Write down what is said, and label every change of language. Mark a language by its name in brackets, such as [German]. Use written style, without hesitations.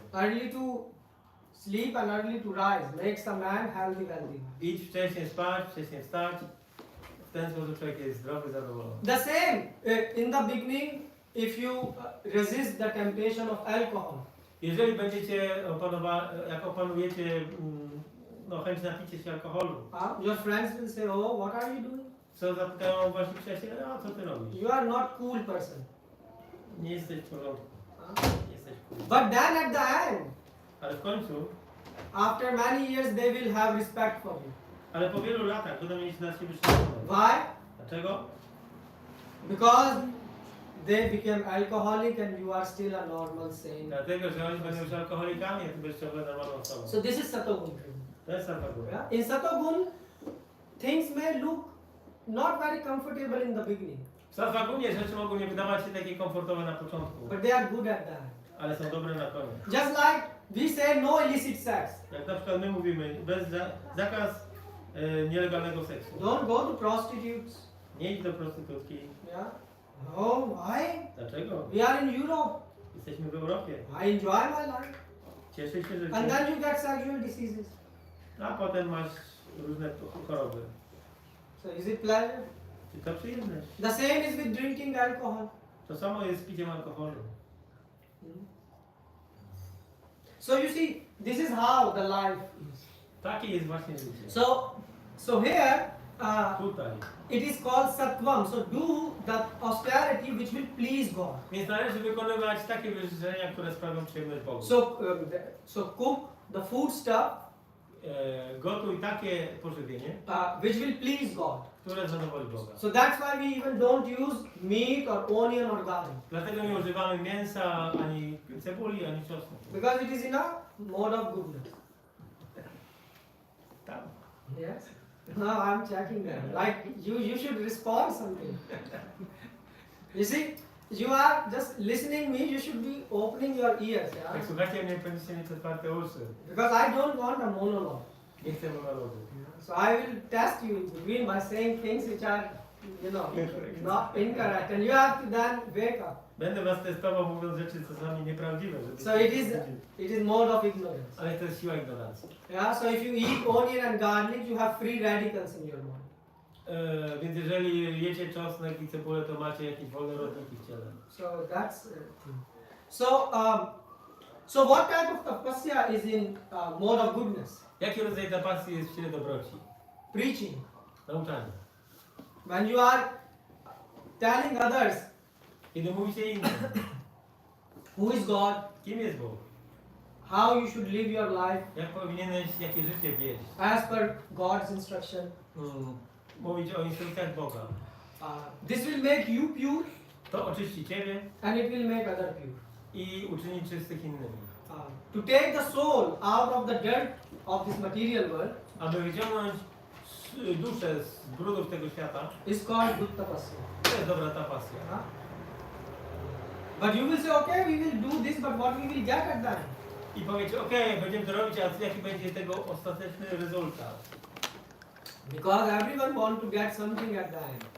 [English] Early to sleep and early to rise makes a man healthy. [Polish] Idź wcześniej spać, wcześniej wstać. W ten sposób człowiek jest zdrowy, zadowolony. [English] The same in the beginning, if you resist the temptation of alcohol. [Polish] Jeżeli będziecie jak opanujecie chęć napicia się alkoholu, [English] Your friends will say, oh, what are you doing? [Polish] co zapytają wasi przyjaciele, a co ty robisz? [English] You are not cool person. [Polish] Nie jesteś w porządku. Nie jesteś cool. [English] But then at the end, [Polish] Ale w końcu, [English] after many years, they will have respect for you. [Polish] ale po wielu latach będą mieć na ciebie szacunek. [English] Why? [Polish] Dlaczego? [English] Because they became alcoholic and you are still a normal sane. [Polish] Dlatego, że oni będą już alkoholikami, a ty będziesz ciągle normalną osobą. [English] So this is Satogun. [Polish] To jest Satvaguna. [English] Yeah? In Satogun, things may look not very comfortable in the beginning, [Polish] W Sattvagunie rzeczy mogą nie wydawać się takie komfortowe na początku, [English] but they are good at that. [Polish] ale są dobre na koniec. [English] Just like we say no illicit sex. [Polish] Jak na przykład my mówimy, zakaz nielegalnego seksu. [English] Don't go to prostitutes. [Polish] Nie idź do prostytutki. [English] Yeah. Oh, why? [Polish] Dlaczego? [English] We are in Europe. [Polish] Jesteśmy w Europie. [English] I enjoy my life. [Polish] Cieszę się, że [English] And then you get sexual diseases. [Polish] a potem masz różne choroby. [English] So is it pleasure? [Polish] Czy to przyjemność? [English] The same is with drinking alcohol. [Polish] To samo jest z piciem alkoholu. [English] So you see, this is how the life is. [Polish] Takie jest właśnie życie. [English] So here, [Polish] Tutaj. [English] it is called sattvam. So do the austerity which will please God. [Polish] Więc należy wykonywać takie wyrzeczenia, które sprawią przyjemność Bogu. [English] So cook the food stuff [Polish] Gotuj takie pożywienie, [English] which will please God. [Polish] które zadowoli Boga. [English] So that's why we even don't use meat or onion or garlic, [Polish] Dlatego nie używamy mięsa, ani cebuli, ani czosnku. [English] because it is in a mode of goodness. [Polish] Tam. [English] Yes. No, I'm checking that. Like you should respond something. You see, you are just listening me. You should be opening your ears, yeah. [Polish] Jak słuchacie mnie, powinniście mieć otwarte uszy. [English] Because I don't want a monologue. [Polish] Nie chcę monologu. [English] So I will test you in between by saying things which are, not incorrect, and you have to then wake up. [Polish] Będę was testował, mówiąc rzeczy, co są nieprawdziwe. Żeby [English] So it is mode of ignorance. [Polish] Ale to jest siła ignorancji. [English] Yeah. So if you eat onion and garlic, you have free radicals in your mind. [Polish] Więc jeżeli jecie czosnek i cebulę, to macie jakieś wolne rodniki w ciele. [English] So that's thing. So what type of tapasya is in mode of goodness? [Polish] Jaki rodzaj tapasy jest w ciele dobroci? [English] Preaching. [Polish] Nauczanie. [English] When you are telling others [Polish] Kiedy mówicie innym, [English] who is God, [Polish] kim jest Bóg? [English] how you should live your life [Polish] Jak powinieneś, jakie życie wieść? [English] as per God's instruction, [Polish] Mówić o instrukcjach Boga. [English] this will make you pure [Polish] To oczyści ciebie [English] and it will make other pure. [Polish] i uczyni czystych innymi. [English] To take the soul out of the dirt of this material world, [Polish] Aby wyciągnąć duszę z brudów tego świata, [English] is called good tapasya. [Polish] to jest dobra ta pasja. Huh? [English] But you will say, okay, we will do this, but what we will get at the end? [Polish] I powiecie, okej, będziemy to robić, a jaki będzie tego ostateczny rezultat? [English] Because everyone want to get something at the end.